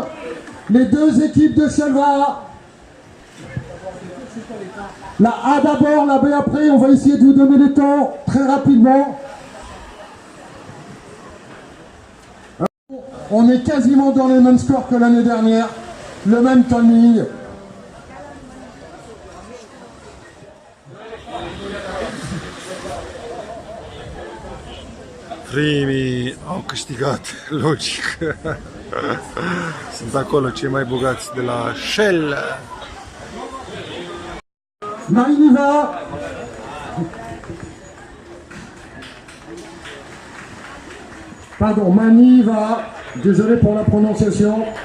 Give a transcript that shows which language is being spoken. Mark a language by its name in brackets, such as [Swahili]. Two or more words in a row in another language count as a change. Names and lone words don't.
[French] Les 2 équipes de Shelva. La A d'abord, la B après. On va essayer de vous donner les temps très rapidement. On est quasiment dans les mêmes scores que l'année dernière. Le même timing. [Romanian] Primii au câștigat, logic. Sunt acolo cei mai bogați de la Shell. [French] Mariniva. Pardon, Maniva. Désolé pour la prononciation.